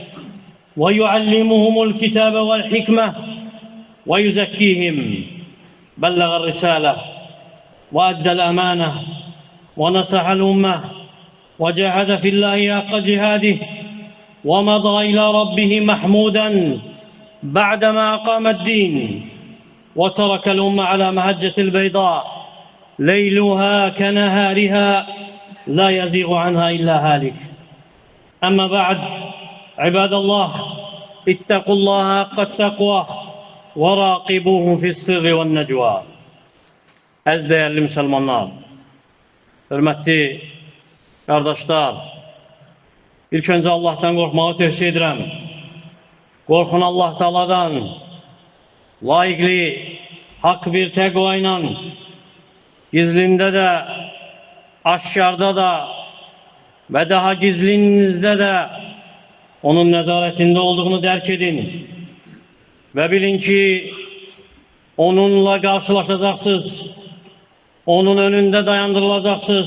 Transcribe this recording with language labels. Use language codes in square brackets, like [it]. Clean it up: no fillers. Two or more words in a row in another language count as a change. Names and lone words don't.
[ar] ويعلمهم الكتاب والحكمة ويزكيهم بلغ الرسالة وأدى الأمانة ونصح الأمة وجاهد في الله حق جهاده ومضى إلى ربه محمودا بعدما أقام الدين وترك الأمة على مهجة البيضاء ليلها كنهارها لا يزيغ عنها إلا هالك. أما بعد عباد الله اتقوا الله حق التقوى وراقبوه في السر والنجوى. [az] Az değerli Müslümanlar, hörmətli qardaşlar, ilk öncə Allah'tan qorxmağı tövsiyə edirəm. Qorxun Allah Taala'dan, layiqli, haqq bir təqva ilə, gizlində də, aşkarda da və daha gizlinizdə də onun nəzarətində olduğunu dərk edin və bilin ki, onunla qarşılaşacaqsınız, onun önündə dayandırılacaqsınız.